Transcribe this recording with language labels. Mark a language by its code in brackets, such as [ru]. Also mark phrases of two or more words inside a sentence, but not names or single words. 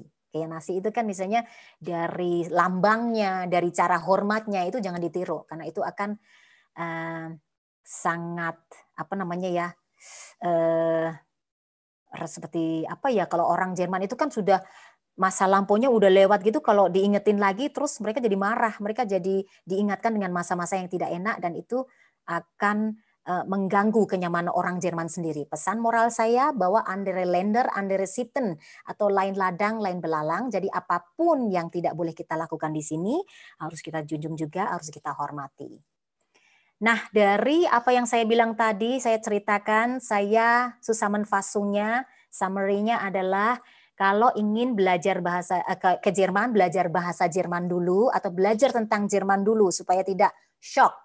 [id] Gaya Nazi itu kan misalnya dari lambangnya, dari cara hormatnya itu jangan ditiru, karena itu akan sangat apa namanya ya, seperti apa ya, kalau orang Jerman itu kan sudah masa lampaunya udah lewat gitu, kalau diingetin lagi terus mereka jadi marah, mereka jadi diingatkan dengan masa-masa yang tidak enak dan itu akan mengganggu kenyamanan orang Jerman sendiri. Pesan moral saya bahwa [de] andere Länder, andere Sitten [id] atau lain ladang, lain belalang. Jadi apapun yang tidak boleh kita lakukan di sini harus kita junjung juga, harus kita hormati. Nah, dari apa yang saya bilang tadi, saya ceritakan, saya Zusammenfassungnya, summary-nya adalah kalau ingin belajar bahasa ke Jerman, belajar bahasa Jerman dulu atau belajar tentang Jerman dulu supaya tidak shock.